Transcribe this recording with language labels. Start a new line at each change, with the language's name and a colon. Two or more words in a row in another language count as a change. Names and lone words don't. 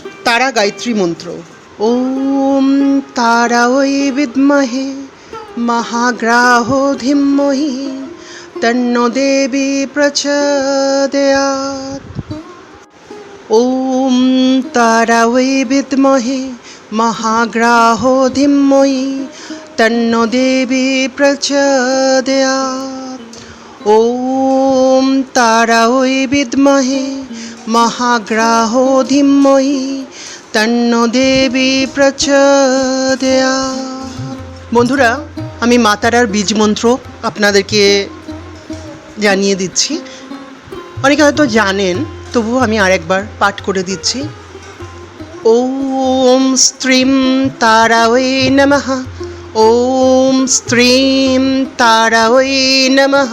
Bangla: তারা গায়ত্রী মন্ত্র।
Sanskrit: ওম তারাই বিদ্মহে মহাগ্রাহ ধীমহি তন্ন দেবী প্রচোদয়াৎ। ওম তারাই বিদ্মহে महाग्राहो धिम्मयि तन्नो देवी प्रचोदयात्। ॐ तारायै विद्महे महाग्राहो धिम्मयि तन्नो देवी प्रचोदयात्।
Bangla: বন্ধুরা, আমি মা তারার বীজ মন্ত্র আপনাদেরকে জানিয়ে দিচ্ছি। অনেকে হয়তো জানেন, তবুও আমি আরেকবার পাঠ করে দিচ্ছি।
Sanskrit: ওম স্ত্রীম তারায়ে নমঃ। ওম স্ত্রীম তারায়ে নমঃ।